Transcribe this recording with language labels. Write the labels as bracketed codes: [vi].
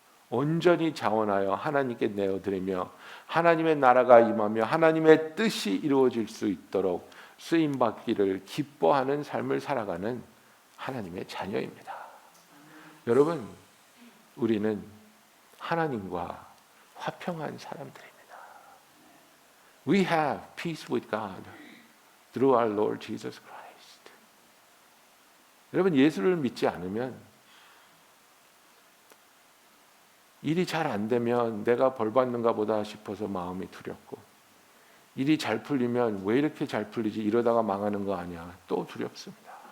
[ko] 온전히 자원하여 하나님께 내어드리며 하나님의 나라가 임하며 하나님의 뜻이 이루어질 수 있도록 쓰임받기를 기뻐하는 삶을 살아가는 하나님의 자녀입니다. 여러분 우리는 하나님과 화평한 사람들입니다. [en] We have peace with God through our Lord Jesus Christ. [ko] 여러분 예수를 믿지 않으면 일이 잘 안 되면 내가 벌 받는가 보다 싶어서 마음이 두렵고 일이 잘 풀리면 왜 이렇게 잘 풀리지 이러다가 망하는 거 아니야 또 두렵습니다.